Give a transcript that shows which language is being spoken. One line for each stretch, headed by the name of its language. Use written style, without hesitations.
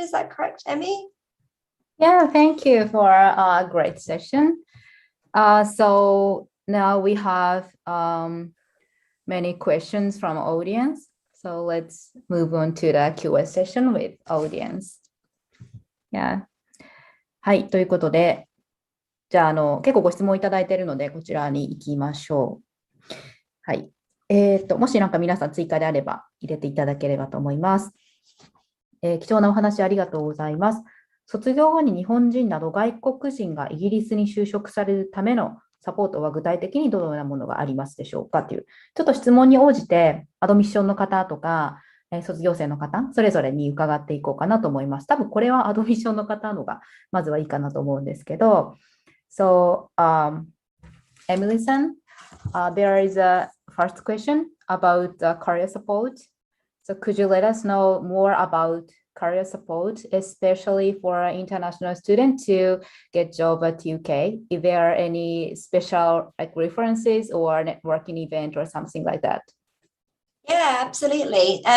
English: Is that correct, Emmy? Yeah, thank you for a great session. So now we have many questions from audience. So let's move on to the Q&A session with audience. Yeah.
Japanese: はい、ということで、じゃあ、結構ご質問いただいているので、こちらに行きましょう。はい。もしなんか皆さん追加であれば入れていただければと思います。貴重なお話ありがとうございます。卒業後に日本人など外国人がイギリスに就職されるためのサポートは具体的にどのようなものがありますでしょうかという、ちょっと質問に応じてアドミッションの方とか、卒業生の方、それぞれに伺っていこうかなと思います。多分これはアドミッションの方のがまずはいいかなと思うんですけど、
English: So, Emily san, there is a first question about career support. So could you let us know more about career support, especially for an international student to get job at UK? If there are any special references or networking event or something like that? Yeah, absolutely.